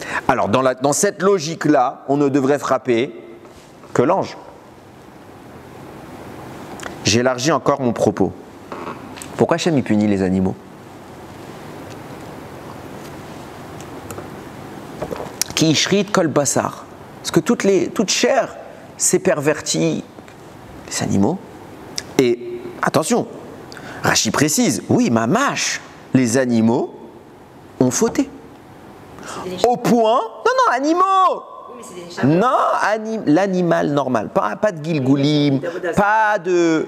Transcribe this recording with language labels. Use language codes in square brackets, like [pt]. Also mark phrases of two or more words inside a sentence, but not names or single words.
[fr] Alors, dans cette logique-là, on ne devrait frapper que l'ange. J'élargis encore mon propos. Pourquoi Hachem il punit les animaux? [he] כי השחית כל בשר. [fr] Parce que toute chair s'est pervertie. Les animaux. Et attention, Rachi précise, oui, mamash, les animaux ont fauté. Au point, non, animaux. Non, l'animal normal, pas de Gilgoulim, pas de...